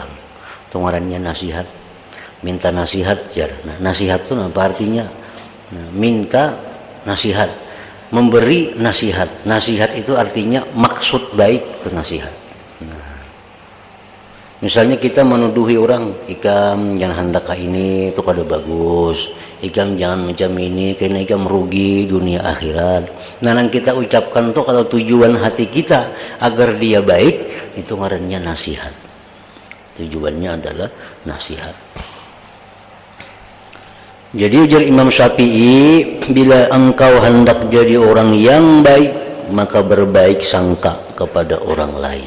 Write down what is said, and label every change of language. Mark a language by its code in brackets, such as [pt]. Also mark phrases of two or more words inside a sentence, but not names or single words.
[bjn] Tungarannya nasihat. Minta nasihat jar. Nah, nasihat itu apa artinya? Nah, minta nasihat, memberi nasihat. Nasihat itu artinya maksud baik itu nasihat. Nah, misalnya kita menuduhi orang, ikam jangan hendak ini itu kada bagus, ikam jangan macam ini karena ikam merugi dunia akhirat. Nah, yang kita ucapkan tuh kalau tujuan hati kita agar dia baik, itu ngarannya nasihat. Tujuannya adalah nasihat. Jadi ujar Imam Syafi'i, bila engkau hendak jadi orang yang baik, maka berbaik sangka kepada orang lain.